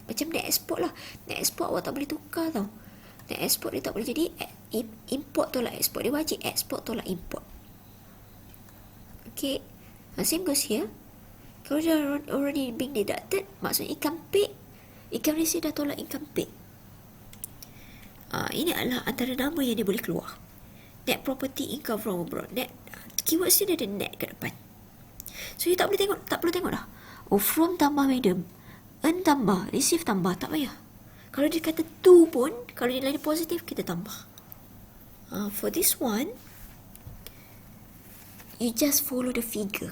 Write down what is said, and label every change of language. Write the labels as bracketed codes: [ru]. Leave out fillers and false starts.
[ms] Macam net export lah. Net export awak tak boleh tukar tau. Net export dia tak boleh jadi import tolak export. Dia wajib export tolak import. [en] Okay, same goes here. [ms] Kalau dia [en] already being deducted, [ms] maksudnya income paid, income receipt dah tolak income paid. Ini adalah antara nama yang dia boleh keluar. [en] Net property income from abroad. [ms] Net, keywords dia ada net kat depan. So you tak perlu tengok dah. Oh, from tambah madam, earn tambah, receive tambah, tak payah. Kalau dia kata to pun, kalau nilai dia positif, kita tambah. [en] For this one, you just follow the figure.